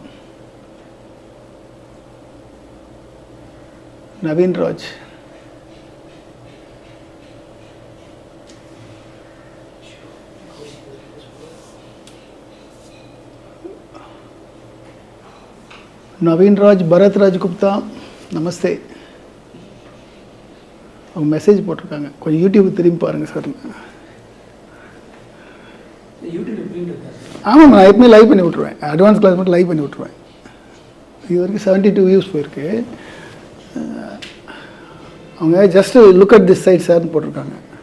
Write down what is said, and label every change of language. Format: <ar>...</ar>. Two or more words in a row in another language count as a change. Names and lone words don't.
<hi>नवीन राज, नवीन राज, भरत राज गुप्ता, नमस्ते.</hi> <ta>அவங்க மெசேஜ் போட்டிருக்காங்க. கொஞ்சம் யூடியூப் திரும்பி பாருங்கள் சார். ஆமாம், நான் எப்பவுமே லைவ் பண்ணி விட்ருவேன்.</ta> <en>advance class</en> <ta>மட்டும் லைவ் பண்ணி விட்ருவேன். இது வரைக்கும் 72 வியூஸ் போயிருக்கு. அவங்க</ta> <en>just look at this side</en> <ta>சார்னு போட்டிருக்காங்க.</ta>